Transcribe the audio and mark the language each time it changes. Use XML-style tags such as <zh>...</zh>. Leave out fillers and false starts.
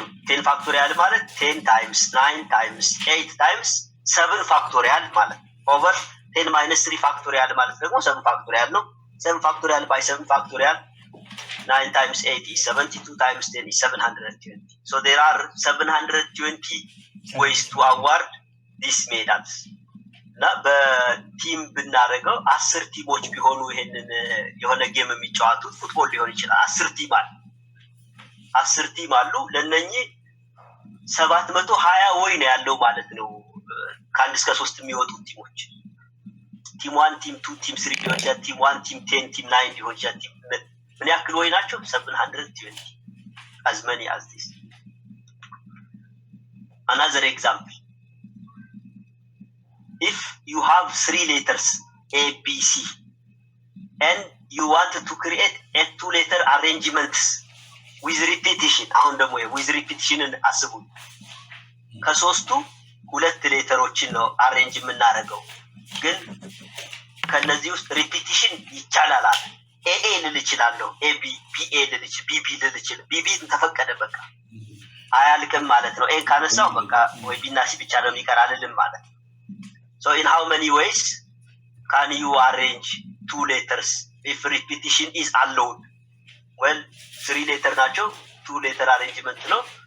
<am>10 ፋክቶሪያል ማለት</am> <en>10 times 9 times 8 times 7</en> <am>ፋክቶሪያል ማለት ኦቨር 10 minus 3 ፋክቶሪያል ማለት ደግሞ 7 ፋክቶሪያል ነው። 7 ፋክቶሪያል by 7 ፋክቶሪያል</am> <en>9 times 8 is 72 times 10 is 720. So there are 720 ways to award these medals.</en> <am>እና በቲም ብናደርገው 10 ቲሞች ቢሆኑ ይሄንን የሆነ ጌም የሚጫወቱት ፉትቦል ሊሆን ይችላል። 10 ቲም አሉ 10 ቲም አሉ። ለነኚህ 720 ወይ ነው ያለው ማለት ነው ከአንድ እስከ 3 የሚወጡ ቲሞች። ቲም 1 ቲም 2 ቲም 3 ሊሆን ይችላል። ቲም 1 ቲም 10 ቲም 9 ሊሆን ይችላል። ምን ያክል ወይ ናቸው?</am> <en>720 as many as this. Another example, if you have 3 letters A, B, C and you want to create a 2 letter arrangements with repetition</en> <am>አሁን ደግሞ</am> <en>with repetition</en> <am>አስቡ ከሶስቱ 2 ሌተሮችን ነው አሬንጅ የምናደርገው ግን ከነዚህ ውስጥ repetition ይቻላል ኤኤ ልል እችላለሁ ኤቢ ቢኤ ልል እችላለሁ ቢቢ ልል እችላለሁ ቢቢ ተፈቀደ በቃ አያልቅም ማለት ነው ኤ ካነሳው በቃ ወይ ቢና ሲ ብቻ ነው የሚቀራልልም ማለት ነው</am> <en>so in how many ways can you arrange 2 letters if repetition is allowed well</en> <am>3 letter ናቸው 2 letter arrangement ነው</am>